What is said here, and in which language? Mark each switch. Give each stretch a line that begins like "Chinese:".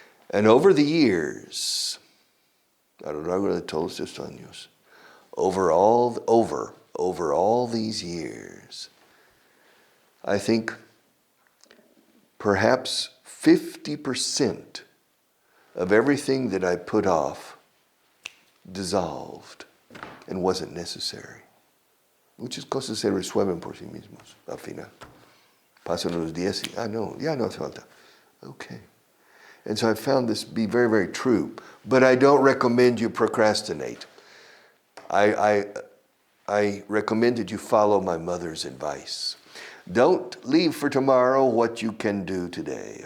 English: And over the years,
Spanish: a lo largo de todos estos años,
English: over all these years, I think perhaps 50% of everything that I put off dissolved and wasn't necessary.
Spanish: Muchas cosas se resuelven por sí mismos al final. Pasan los días y, no, ya no hace falta.
English: Okay. And so I found this to be very, very true. But I don't recommend you procrastinate. I recommend that you follow my mother's advice. Don't leave for tomorrow what you can do today.